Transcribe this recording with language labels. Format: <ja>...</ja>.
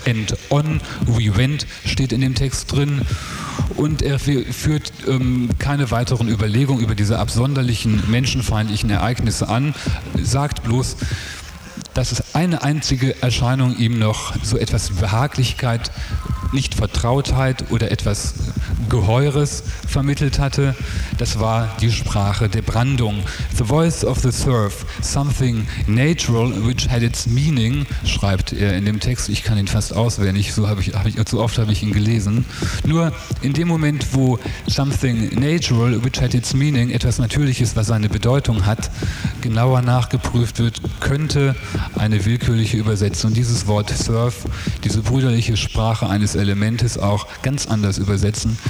<en>End on, we went,</en> <de>steht in dem Text drin. Und er führt keine weiteren Überlegungen über diese absonderlichen, menschenfeindlichen Ereignisse an, sagt bloß, dass es eine einzige Erscheinung ihm noch so etwas wie Behaglichkeit, nicht Vertrautheit oder etwas Geheures vermittelt hatte. Das war die Sprache der Brandung.</de> <en>The voice of the surf, something natural which had its meaning,</en> <de>schreibt er in dem Text. Ich kann ihn fast auswendig, so oft habe ich ihn gelesen. Nur in dem Moment, wo</de> <en>something natural which had its meaning,</en> <de>etwas Natürliches, was seine Bedeutung hat, genauer nachgeprüft wird, könnte eine willkürliche Übersetzung dieses Wort surf, diese brüderliche Sprache eines Elementes, auch ganz anders übersetzen.</de>